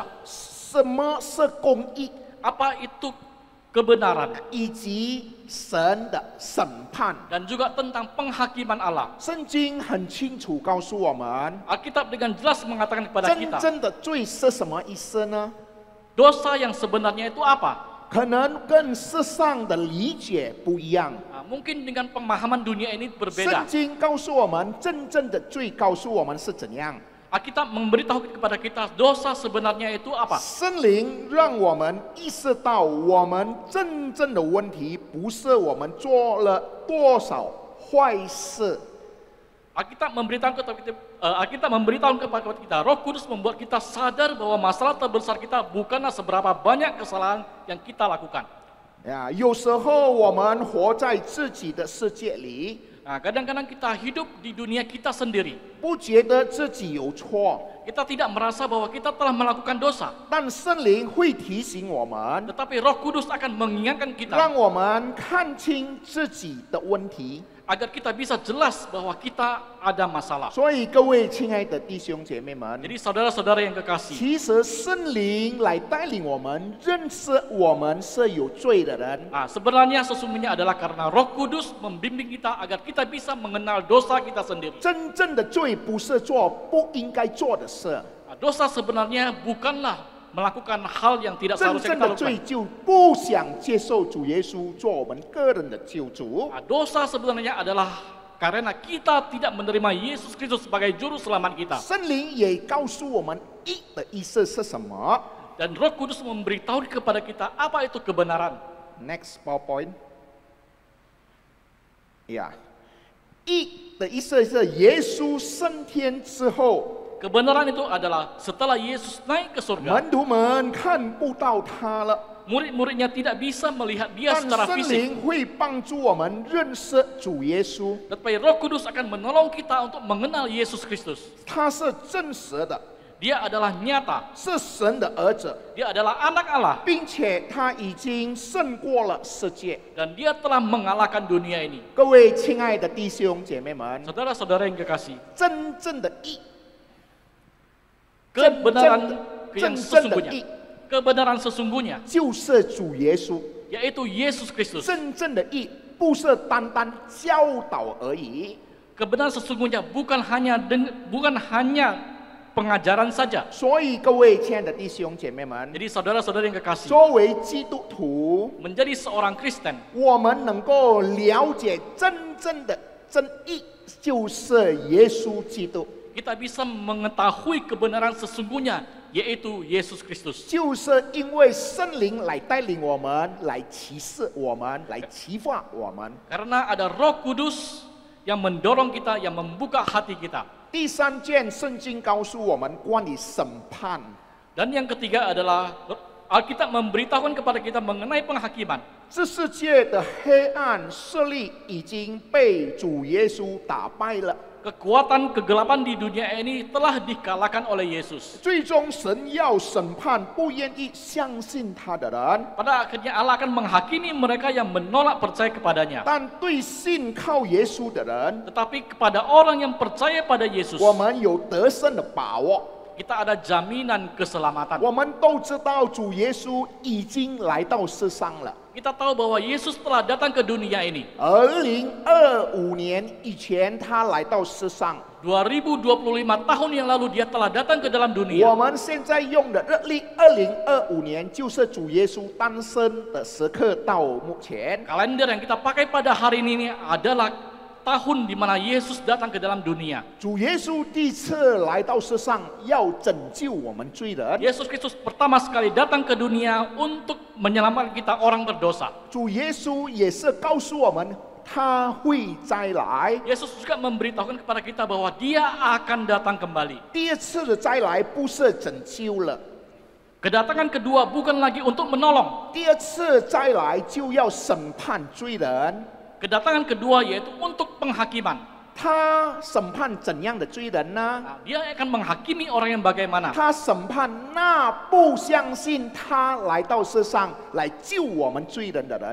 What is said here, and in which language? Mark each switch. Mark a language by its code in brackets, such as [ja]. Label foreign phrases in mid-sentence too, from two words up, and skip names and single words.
[zh] 什么是公义， [id] Apa itu kebenaran [zh] 以及神的审判。 [id] dan juga tentang penghakiman Allah. [zh] 圣经很清楚告诉我们， [id] Alkitab dengan jelas mengatakan kepada [zh] 真 [id] kita, [zh] 正的罪是什么意思呢？ [id] dosa yang sebenarnya itu apa? [zh] 可能跟世上的理解不一样。 [id] Nah, mungkin dengan pemahaman dunia ini [zh] 圣 [id] berbeda. [zh] 经告诉我们，真正的罪告诉我们是怎样。 [id] Alkitab memberitahu kepada kita dosa sebenarnya itu apa. [zh] 圣灵让我们意识到，我们真正的问题不是我们做了多少坏事， [id] Alkitab memberitahu kepada kita, Roh Kudus membuat kita sadar bahwa masalah terbesar kita bukanlah seberapa banyak kesalahan yang kita lakukan. [zh] 呀，有时候我们活在自己的世界里， [id] Nah, kadang-kadang kita hidup di dunia kita sendiri. [zh] 不觉得自己有错， [id] Kita tidak merasa bahwa kita telah melakukan dosa. [zh] 但圣灵会提醒我们， [id] Tetapi Roh Kudus akan mengingatkan [zh] 让 [id] kita [zh] 我们看清自己的问题。 [id] agar kita bisa jelas bahwa kita ada masalah. [zh] 所以，各位亲爱的弟兄姐妹们， [id] Jadi saudara-saudara yang kekasih, [zh] 其实圣灵来带领我们认识我们是有罪的人。 [id] sebenarnya sesungguhnya adalah karena Roh Kudus membimbing kita agar kita bisa mengenal dosa kita sendiri. [zh] 真正的罪不是做不应该做的事， [id] Dosa sebenarnya bukanlah melakukan hal yang tidak [zh] 真 [id] seharusnya [zh] 正 [id] kita [zh] 的罪 [id] lakukan. [zh] 就不想接受主耶稣做我们个人的救主。 [id] Dosa sebenarnya adalah karena kita tidak menerima Yesus Kristus sebagai juru selamat kita. [zh] 圣灵也告诉我们义的意思是什么。 [id] Dan Roh Kudus memberitahu kepada kita apa itu kebenaran. [en] Next PowerPoint。 [zh] 呀，义的意思是耶稣升天之后， [id] Kebenaran itu adalah setelah Yesus naik ke surga, [zh] 门徒们看不到他了， [id] murid-muridnya tidak bisa melihat dia [zh] 但 [id] secara [zh] 圣 [id] fisik. [zh] 灵会帮助我们认识主耶稣， [id] Tetapi Roh Kudus akan menolong kita untuk mengenal Yesus Kristus. [zh] 他是真实的， [id] Dia adalah nyata, [zh] 是神的儿子， [id] dia adalah anak Allah, [zh] 并且他已经胜过了世界。 [id] dan dia telah mengalahkan dunia ini. [zh] 各位亲爱的弟兄姐妹们， [id] Saudara-saudara yang kekasih, [zh] 真正的义， [id] kebenaran yang [zh] 真正的义 [id] kebenaran sesungguhnya [zh] 就是主耶稣。 [id] yaitu Yesus Kristus. [zh] 真正的义不是单单教导而已， [id] Kebenaran sesungguhnya bukan hanya pengajaran saja. [zh] 所以各位亲爱的弟兄姐妹们， [id] Jadi saudara-saudara yang kekasih, [zh] 作为基督徒， [id] menjadi seorang Kristen, [zh] 我们能够了解真正的真义，就是耶稣基督， [id] kita bisa mengetahui kebenaran sesungguhnya yaitu Yesus Kristus. [zh] 就是因为圣灵来带领我们，来启示我们，来启发我们。 [id] Karena ada Roh Kudus yang mendorong kita, yang membuka hati kita. [zh] 第三件，圣经告诉我们关于审判。 [id] Dan yang ketiga adalah Alkitab memberitahukan kepada kita mengenai penghakiman. [zh] 这世界的黑暗势力已经被主耶稣打败了。 [id] Kekuatan kegelapan di dunia ini telah dikalahkan oleh Yesus. [zh] 最终，神要审判不愿意相信他的人， [id] Pada akhirnya Allah akan menghakimi mereka yang menolak percaya kepadanya. [zh] 但对信靠耶稣的人， [id] Tetapi kepada orang yang percaya pada Yesus, [zh] 我们有得胜的把握。 [id] kita ada jaminan keselamatan. [zh] 我们都知道主耶稣已经来到世上了。 [id] Kita tahu bahwa Yesus telah datang ke dunia ini. [zh] 2025 年以前，他来到世上。 [id] 2025 tahun yang lalu dia telah datang ke dalam [zh] 我 [id] dunia. [zh] 们现在用的日历，2025年就是主耶稣诞生的时刻到目前。 [id] Kalender yang kita pakai pada hari ini adalah tahun di mana Yesus datang ke dalam dunia. [zh] 主耶稣第一次来到世上，要拯救我们罪人。 [id] Yesus Kristus pertama sekali datang ke dunia untuk menyelamatkan kita orang berdosa. [zh] 主耶稣也是告诉我们，他会再来。 [id] Yesus juga memberitahukan kepada kita bahwa Dia akan datang kembali. [zh] 第二次的再来不是拯救了， [id] Kedatangan kedua bukan lagi untuk menolong. [zh] 第二次再来就要审判罪人。 [id] Kedatangan kedua yaitu untuk penghakiman. [zh] 他审判怎样的罪人呢？ [id] Nah, Dia akan menghakimi orang yang bagaimana. [zh] 他审判那不相信他来到世上来救我们罪人的人。